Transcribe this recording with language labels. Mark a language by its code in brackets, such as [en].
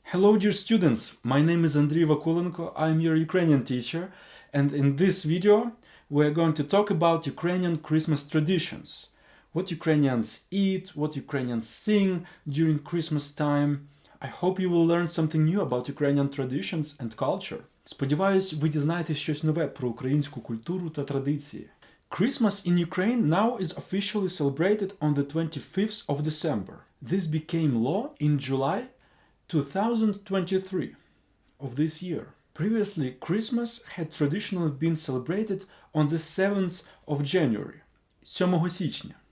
[en] Hello dear students, my name is Andriy Vakulenko, I'm your Ukrainian teacher, and in this video we're going to talk about Ukrainian Christmas traditions. What Ukrainians eat, what Ukrainians sing during Christmas time. I hope you will learn something new about Ukrainian traditions and culture. [uk] Сподіваюсь, ви дізнаєтесь щось нове про українську культуру та традиції. [en] Christmas in Ukraine now is officially celebrated on the 25th of December. This became law in July 2023 of this year. Previously, Christmas had traditionally been celebrated on the 7th of January, [uk] 7 січня.